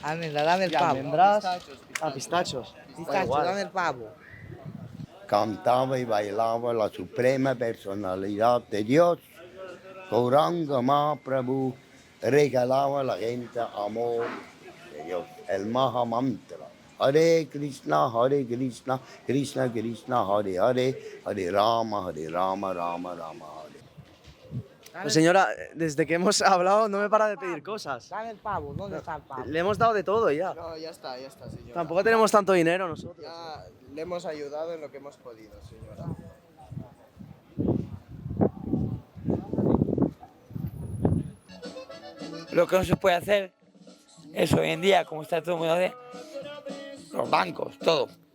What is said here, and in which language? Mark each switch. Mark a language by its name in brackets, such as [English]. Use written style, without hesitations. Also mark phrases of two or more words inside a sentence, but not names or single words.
[Spanish] Almendras, dame el pavo. ¿Almendras? Pistachos. Pistachos, dame el pavo. Cantaba y bailaba la suprema personalidad de Dios. Gauranga Mahaprabhu regalaba a la gente amor de Dios, el Maha Mantra. [Sanskrit] Hare Krishna, Krishna Krishna, Hare Hare, Hare Rama, Rama Rama, Hare. [Spanish] Pues señora, desde que hemos hablado no me para de pedir cosas. Dame el pavo, ¿dónde está el pavo? Le hemos dado de todo ya. No, ya está, señora. Tampoco tenemos tanto dinero nosotros. Ya le hemos ayudado en lo que hemos podido, señora. Lo que no se puede hacer es hoy en día, como está todo el mundo de los bancos, todo.